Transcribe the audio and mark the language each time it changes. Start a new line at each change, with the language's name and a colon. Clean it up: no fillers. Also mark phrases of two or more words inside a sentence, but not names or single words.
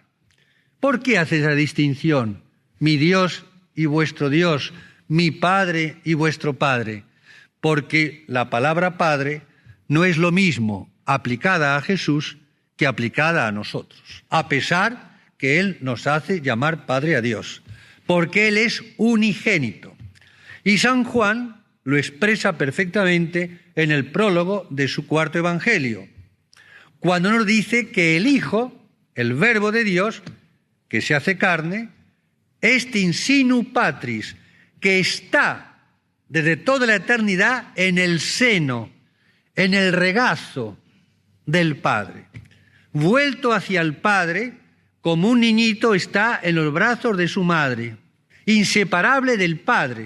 Spanish: ¿Por qué hace esa distinción? Mi Dios y vuestro Dios, mi Padre y vuestro Padre, porque la palabra Padre no es lo mismo aplicada a Jesús que aplicada a nosotros, a pesar que Él nos hace llamar Padre a Dios, porque Él es unigénito. Y San Juan lo expresa perfectamente en el prólogo de su cuarto Evangelio, cuando nos dice que el Hijo, el Verbo de Dios, que se hace carne,
Latin: est in sinu patris,
Spanish: que está desde toda la eternidad en el seno, en el regazo del Padre. Vuelto hacia el Padre, como un niñito está en los brazos de su madre, inseparable del Padre.